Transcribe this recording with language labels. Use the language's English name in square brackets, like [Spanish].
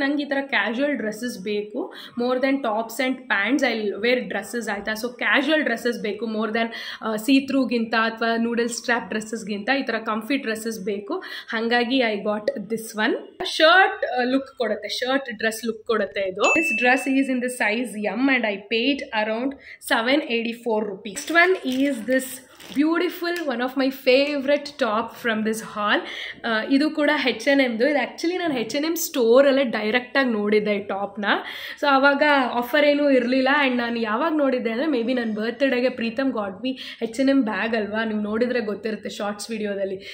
[Kannada] ನಂಗೆ ಈ ಥರ ಕ್ಯಾಶುಯಲ್ ಡ್ರೆಸ್ಸಸ್ ಬೇಕು, [English] More then tops and pants. I wear dresses [Kannada] ಆಯಿತಾ. ಸೊ ಕ್ಯಾಶುಯಲ್ ಡ್ರೆಸ್ಸಸ್ ಬೇಕು, ಮೋರ್ ದೆನ್ ಸೀತ್ರೂಗಿಂತ ಅಥವಾ ನೂಡಲ್ ಸ್ಟ್ರ್ಯಾಪ್ ಡ್ರೆಸ್ಸಸ್ಗಿಂತ ಈ ಥರ ಕಂಫಿ ಡ್ರೆಸ್ಸಸ್ ಬೇಕು. ಹಾಗಾಗಿ [English] I got this one. [Kannada] Shirt look ಕೊಡುತ್ತೆ, ಶರ್ಟ್ ಡ್ರೆಸ್ ಲುಕ್ ಕೊಡುತ್ತೆ ಇದು. [English] This dress is in the size M and I paid around 784 rupees. Next one is this beautiful one of my favourite top from this haul. [Kannada] ಇದು ಕೂಡ H&Mದು. ಇದು actually ನಾನು H&M ಸ್ಟೋರಲ್ಲೇ ಡೈರೆಕ್ಟಾಗಿ ನೋಡಿದ್ದೆ ಈ ಟಾಪ್ನ. ಸೊ ಆವಾಗ ಆಫರ್ ಏನೂ ಇರಲಿಲ್ಲ. ಆ್ಯಂಡ್ ನಾನು ಯಾವಾಗ ನೋಡಿದ್ದೆ ಅಂದರೆ ಮೇ ಬಿ ನನ್ನ ಬರ್ತ್ಡೇಗೆ ಪ್ರೀತಮ್ [English] got me [Kannada] H&M ಬ್ಯಾಗ್ ಅಲ್ವಾ, ನೀವು ನೋಡಿದರೆ ಗೊತ್ತಿರುತ್ತೆ ಶಾರ್ಟ್ಸ್ ವಿಡಿಯೋದಲ್ಲಿ.